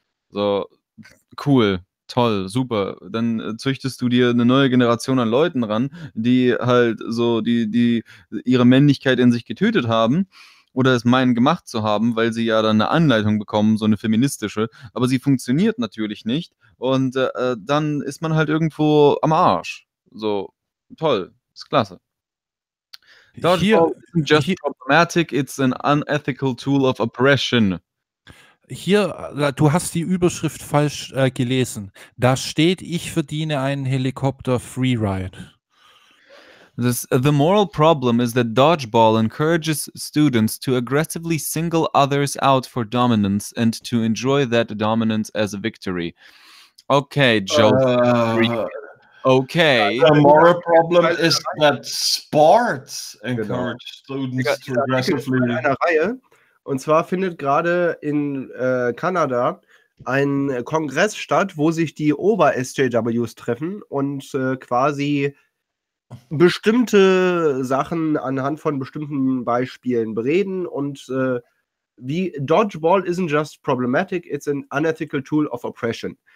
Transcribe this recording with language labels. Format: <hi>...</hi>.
<de>So, cool. Toll, super. Dann züchtest du dir eine neue Generation an Leuten ran, die halt so, die ihre Männlichkeit in sich getötet haben oder es meinen gemacht zu haben, weil sie ja dann eine Anleitung bekommen, so eine feministische, aber sie funktioniert natürlich nicht, und dann ist man halt irgendwo am Arsch. So, toll, ist klasse.</de> <en>Dodgeball isn't just problematic, it's an unethical tool of oppression.</en> <de>Hier, du hast die Überschrift falsch gelesen. Da steht, ich verdiene einen Helikopter Freeride.</de> <en>The moral problem is that dodgeball encourages students to aggressively single others out for dominance and to enjoy that dominance as a victory. Okay, Joe. Okay. The moral problem is that sports encourage students to aggressively.</en> <de>Und zwar findet gerade in Kanada ein Kongress statt, wo sich die Ober-SJWs treffen und quasi bestimmte Sachen anhand von bestimmten Beispielen bereden. Und wie</de> <en>Dodgeball isn't just problematic, it's an unethical tool of oppression.</en>